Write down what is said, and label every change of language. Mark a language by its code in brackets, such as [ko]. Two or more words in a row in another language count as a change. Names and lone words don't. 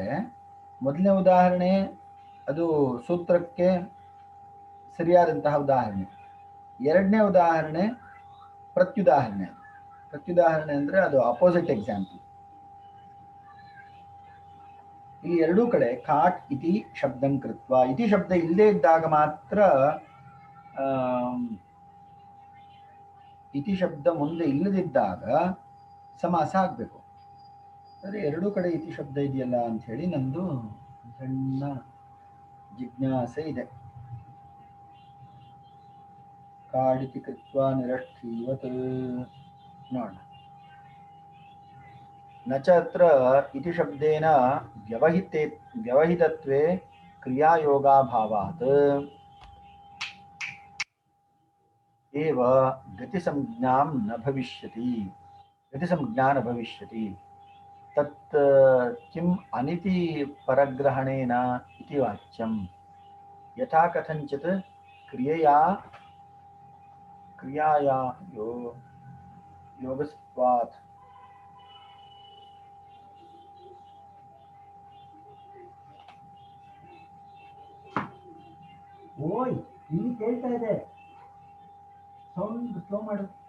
[kn] ಮೊದಲನೇ ಉದಾಹರಣೆ ಅದು ಸೂತ್ರಕ್ಕೆ ಸರಿಯಾದಂತಹ ಉದಾಹರಣೆ. ಎರಡನೇ ಉದಾಹರಣೆ ಪ್ರತ್ಯುದಾಹರಣೆ. ಪ್ರತ್ಯುದಾಹರಣೆ ಅಂದ್ರೆ ಅದು [en] opposite example. [kn] ಈ ಎರಡೂ ಕಡೆ [sa] ಕಾಟ್ ಇತಿ ಶಬ್ದಂ ಕೃತ್ವ, [kn] ಇತಿ ಶಬ್ದ ಇಲ್ಲದೆ ಇದ್ದಾಗ ಮಾತ್ರ ಇತಿ ಶಬ್ದ ಮುಂದೆ ಇಲ್ಲದಿದ್ದಾಗ ಸಮಾಸ ಆಗ್ಬೇಕು. ಆದರೆ ಎರಡೂ ಕಡೆ ಇತಿ ಶಬ್ದ ಇದೆಯಲ್ಲ ಅಂತ ಹೇಳಿ ನಂದು ಸಣ್ಣ ಜಿಜ್ಞಾಸೆ ಇದೆ. [sa] ಕಾಡಿತಿ ಕೃತ್ವ ನಿರಷ್ಠೀವತ್ ನೋಡೋಣ. ನ ಚ ಅತ್ರ ಇತಿ ಶಬ್ದೇನ ವ್ಯವಹಿತತ್ವೇ ಕ್ರಿಯಾಯೋಗಾಭಾವಾತ್ ಏವ ಗತಿಸಂಜ್ಞಾಂ ನ ಭವಿಷ್ಯತಿ, ಗತಿಸಂಜ್ಞಾ ನ ಭವಿಷ್ಯತಿ. ತತ್ ಕಿಂ ಅನಿತಿ ಪರಗ್ರಹಣೇನ ಇತಿ ವಾಚ್ಯಂ. ಯಥಾ ಕಥಂಚಿತ್ ಕ್ರಿಯಾಯಾ ಯೋಗಸ್ತ್ವಾತ್. [kn] ಓಯ್, ಇಲ್ಲಿ ಕೇಳ್ತಾ ಇದೆ, [en] sound slow [kn] ಮಾಡು.